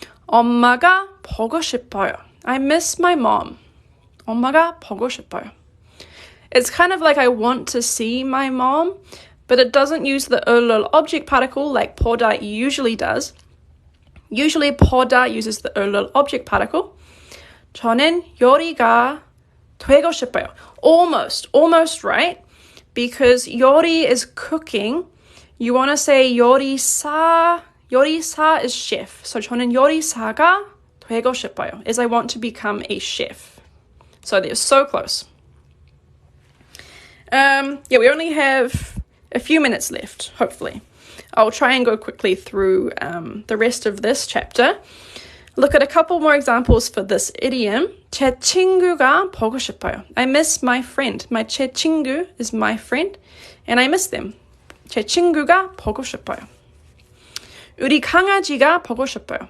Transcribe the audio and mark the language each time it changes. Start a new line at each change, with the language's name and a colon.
Korean: 엄마가 보고 싶어요.
English: I miss my mom.
Korean: 엄마가 보고 싶어요.
English: It's kind of like I want to see my mom, but it doesn't use the little object particle like 보다 usually does. Usually 보다 uses the little object particle.
Korean: 저는 요리가 되고 싶어요.
English: Almost right? Because 요리 is cooking. You want to say 요리사 is chef. So
Korean: 저는 요리사가 되고 싶어요
English: is I want to become a chef. So they're so close. We only have a few minutes left, hopefully. I'll try and go quickly through the rest of this chapter. Look at a couple more examples for this idiom.
Korean: 제 친구가 보고 싶어요.
English: I miss my friend. My 제 친구 is my friend, and I miss them.
Korean: 제 친구가 보고 싶어요. 우리 강아지가 보고 싶어요.